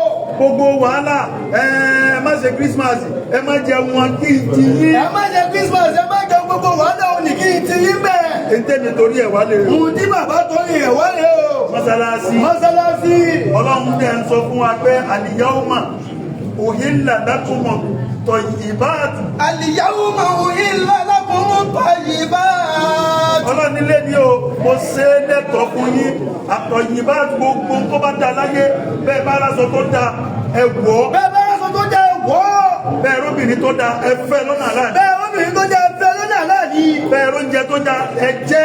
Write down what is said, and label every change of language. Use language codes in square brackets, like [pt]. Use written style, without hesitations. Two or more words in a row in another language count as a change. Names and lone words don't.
[yo] gbogbo wàhálà ẹ má ṣe Christmas ẹ má jẹ wọn kí n ti yín. ẹ má jẹ Christmas ẹ má jẹ gbogbo wàhálà òní kí n ti yín bẹ́ẹ̀. ètè nítorí ẹ̀ wá lè o. ohun tí bàbá torí ẹ̀ wá lè o. mọ́sálásí. mọ́sálásí. ọlọ́run tẹ̀ ń sọ fún wa pé [ar] اليوم أحل لكم الطيبات. اليوم أحل لكم الطيبات. [yo] ọlọ́run nílé ni o mo ṣe é lẹ́tọ̀ọ́ fún yín at-tayyibat gbogbo tó bá da láyé bẹ́ẹ̀ bá aláṣọ tó da ẹ wọ̀. bẹ́ẹ̀ bá aláṣọ tó da ẹ wọ̀. bẹ́ẹ̀ róbìnrin tó da ẹ fẹ́ lọ́nà aláàdì. bẹ́ẹ̀ róbìnrin tó da ẹ fẹ́ lọ́nà aláàdì. bẹ́ẹ̀ róúnjẹ tó da ẹ jẹ.